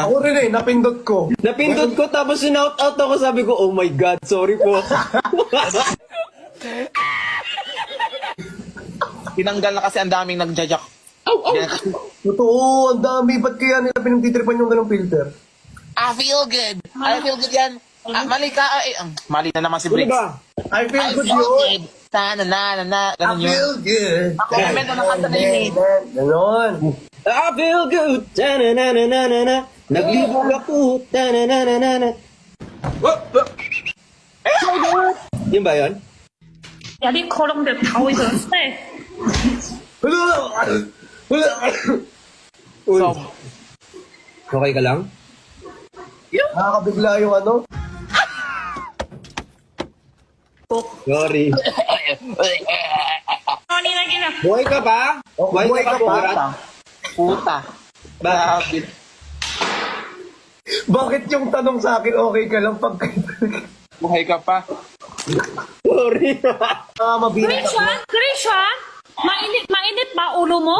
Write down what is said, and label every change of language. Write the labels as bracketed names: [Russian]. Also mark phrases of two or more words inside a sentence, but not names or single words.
[Filipino] Ako rin eh, napindot ko. Napindot ko tapos sinout out ako, sabi ko, [English] oh my God, [Filipino] sorry po. Tinanggal na kasi ang daming nag-jajak. Totoo, ang dami. Ba't kaya nila pinagtitripan yung ganung filter? [English] I feel good. I feel good yan. [Filipino] Mali ka. Mali na naman si Ano Briggs. ba? [English] I feel I good feel [Filipino] yun. [English] good. Na. I [Filipino] Ganun yun. [English] feel good. [Filipino] Ako, comment na nakanta na yun eh. Ganon. [English] I feel good. Ta-na-na-na-na-na. [Filipino] Naglibog ako. Ta-na-na-na-na. Yun ba yun? [Thai] อย่ารีบโคลงเดี๋ยวเขาอีกเซ่ [English] Hello? Hello? [Filipino] Uy, So, okay ka lang? Nakakabigla yung ano? Sorry. [Thai] ตอนนี้นะกินแบบ [Filipino] Buhay ka pa? Oh, Buhay buhay ka ka pa, pa? Borat? puta. Bakit? Bakit yung tanong sa akin, okay ka lang pag... Buhay ka pa. Sorry. Mabinat ako. Krishan, mainit ba ulo mo?